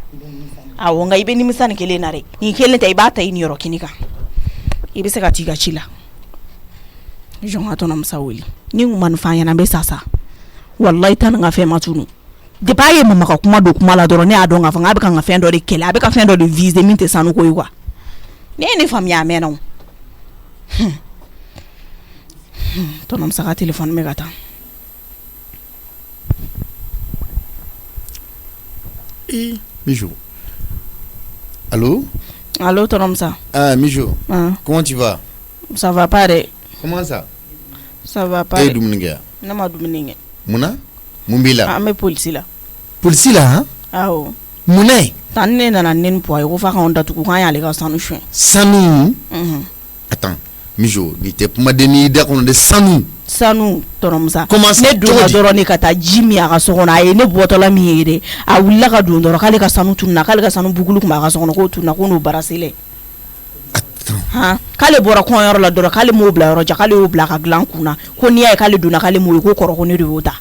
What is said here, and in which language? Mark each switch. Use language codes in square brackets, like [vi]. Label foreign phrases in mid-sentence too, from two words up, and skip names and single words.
[bm] awɔ nka i bɛ nimisa nin kelen na dɛ nin kelen tɛ i b'a ta i niyɔrɔ kini kan i bɛ se ka t'i ka ci la jɔn ka tɔnɔmusa wele ni n kun ma nin f'an ɲɛna n bɛ sa sa wallahi ta nin ka fɛn ma tunu depuis a ye mama ka kuma don kuma la dɔrɔn ne y'a dɔn k'a fɔ k'a bɛ ka n ka fɛn dɔ de kɛlɛ a bɛ ka fɛn dɔ de viser min tɛ sanu ko ye quoi ne ye ne faamuya a mɛnna o tɔnɔmusa ka téléphone bɛ ka taa Mijo. Allô? Allô, tɔnɔmusa. [fr] Ah, Mijo. Comment tu vas? Ça va pas dɛ. Comment ça? Ça va pas. [bm] E ye dumuni kɛ wa? Ne ma dumuni kɛ. Munna? Mun b'i la? An bɛ polisi la. Polisi la han? Awɔ. Munna ye? Tan ne nana ne ni puwa ye ko f'a k'anw datugu k'an y'ale ka sanu suɲɛ. Sanu? Attends, Mijo, ni tɛ kumaden y'i da kɔnɔ de sanu. Sanu tɔnɔmusa. [fr] Comment ça? [bm] Ne donna dɔrɔn de ka taa ji min a ka so kɔnɔ a ye ne bɔtɔla min ye dɛ a wulila ka don dɔrɔn k'ale ka sanu tununa k'ale ka sanu bugulu tun b'a ka so kɔnɔ k'o tununa ko n'o baraselen. Han k'ale bɔra kɔɲɔyɔrɔ la dɔrɔn k'ale m'o bila yɔrɔ jan k'ale y'o bila ka dilan kun na ko n'i y'a ye k'ale donna k'ale m'o ye ko kɔrɔ ko ne de y'o ta.